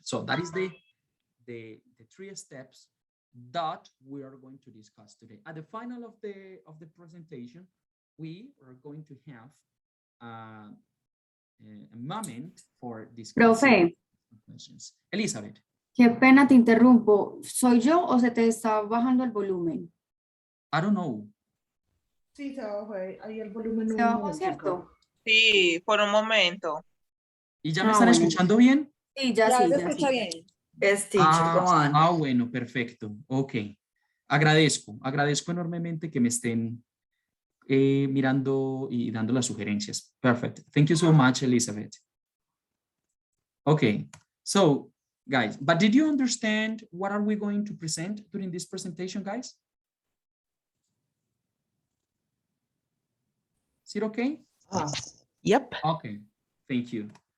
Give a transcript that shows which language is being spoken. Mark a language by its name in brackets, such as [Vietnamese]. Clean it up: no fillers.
[English] So that is the 3 steps that we are going to discuss today. At the final of the presentation, we are going to have a moment for discussing questions. Elizabeth. [Spanish] Qué pena, te interrumpo. ¿Soy yo o se te está bajando el volumen? [English] I don't know. [Spanish] Sí, se bajó ahí el volumen. ¿Se bajó, cierto? Sí, por un momento. ¿Y ya me están escuchando bien? Sí, ya sí, ya escucha sí. bien. [English] Yes, teacher, go on. [Spanish] Bueno, perfecto. Ok. Agradezco enormemente que me estén mirando y dando las sugerencias. [English] Perfect. Thank you so much, Elizabeth. Okay. So, guys, but did you understand what are we going to present during this presentation, guys? Is it okay? Yep. Okay. Thank you.